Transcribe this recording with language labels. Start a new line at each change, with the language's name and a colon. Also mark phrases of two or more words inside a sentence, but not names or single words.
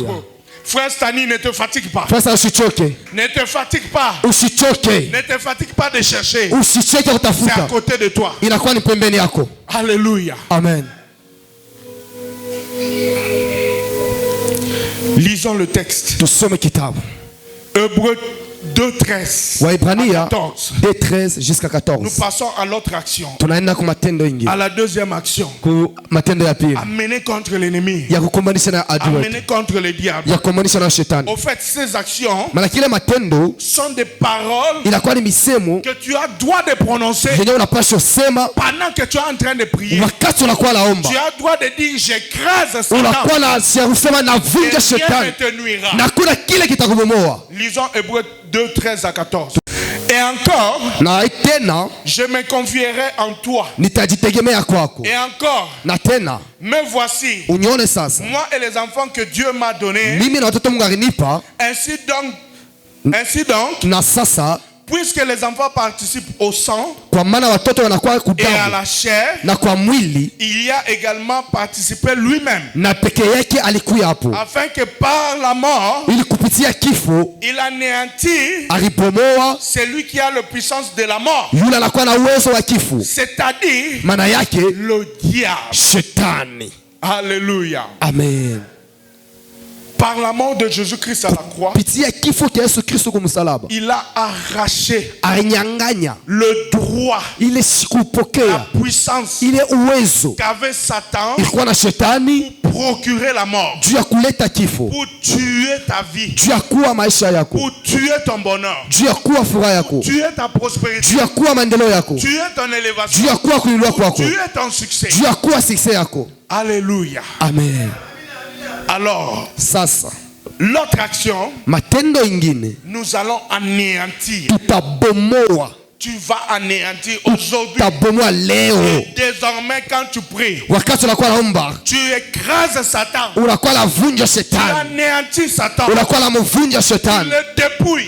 French: Frère Stani, ne te fatigue pas. Ne te fatigue pas. Ne te fatigue pas de chercher. C'est à côté de toi. Alléluia. Amen. Lisons le texte.
Swahili: Tusome kitabu.
French: Hébreux 2:13
Swahili: Waibrania
French: à 14. 2:13 jusqu'à 14. Nous passons à l'autre action.
Swahili: Tunaenda kwa matendo ingine.
French: À la deuxième action.
Swahili: Ku matendo ya pili.
French: Amener contre l'ennemi.
Swahili: Ya kukombanisha na adui.
French: Amener contre le diable.
Swahili: Ya kukombanisha na shetani.
French: Au fait, ces actions
Swahili: Maana kile matendo
French: sont des paroles
Swahili: inakuwa ni misemo
French: que tu as droit de prononcer
Swahili: yenye unapaswa sema
French: pendant que tu es en train de prier.
Swahili: wakati unakuwa naomba.
French: Tu as droit de dire j'écrase Satan.
Swahili: Unakuwa na kusema navunja shetani. Na kuna kile kitakubomoa.
French: Lisons Hébreux 2:13 à 14. Et encore,
Swahili: na tena
French: je me confierai en toi.
Swahili: Nitajitegemea kwako.
French: Et encore,
Swahili: na tena
French: me voici.
Swahili: Unione sasa.
French: Moi et les enfants que Dieu m'a donnés.
Swahili: Mimi na watoto Mungu alinipa.
French: Ainsi donc,
Swahili: na sasa
French: puisque les enfants participent au sang
Swahili: kwa maana watoto wanakuwa kudamu,
French: et à la chair,
Swahili: na kwa mwili,
French: il y a également participé lui-même,
Swahili: na peke yake alikuwa hapo,
French: afin que par la mort,
Swahili: ili kupitia kifo,
French: il anéantit
Swahili: alipomoa
French: celui qui a la puissance de la mort,
Swahili: yule anakuwa na uwezo wa kifo,
French: c'est-à-dire
Swahili: maana yake
French: le diable,
Swahili: shetani.
French: Alléluia. Amen. Par la mort de Jésus-Christ à la croix, il a arraché le droit, la puissance qu'avait Satan pour procurer la mort, pour tuer ta vie, pour tuer ton bonheur, tuer ta prospérité, tuer ton élévation, tuer ton succès. Alléluia. Amen. Alors,
Swahili: sasa
French: l'autre action,
Swahili: matendo ingine,
French: nous allons anéantir.
Swahili: Tutabomoa.
French: Tu vas anéantir aujourd'hui. Et désormais, quand tu pries, tu écrases Satan. Tu anéantis Satan. Tu le dépouilles.